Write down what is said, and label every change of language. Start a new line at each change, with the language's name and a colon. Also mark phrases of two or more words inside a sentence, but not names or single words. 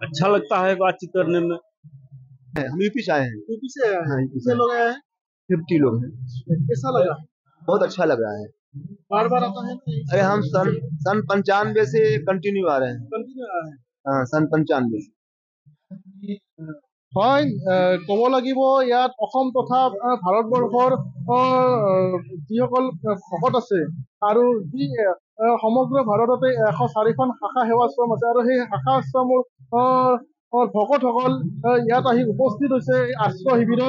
Hindi: अच्छा लगता है बातचीत करने में। हम यूपी से आए हैं। यूपी से आया है? हाँ, कितने लोग आए हैं? 50 लोग हैं। कैसा लगा? बहुत अच्छा लग रहा है। बार बार आता है? अरे हम सन 95 से कंटिन्यू आ रहे हैं। कंटिन्यू आया है? हाँ, सन 95 से।
Assamese: হয়, ক'ব লাগিব ইয়াত অসম তথা ভাৰতবৰ্ষৰ যিসকল ভকত আছে আৰু যি সমগ্ৰ ভাৰততে 104খন শাখা সেৱাশ্ৰম আছে, আৰু সেই শাখা আশ্ৰমৰ ভকতসকল ইয়াত আহি উপস্থিত হৈছে এই আশ্ৰয় শিবিৰত।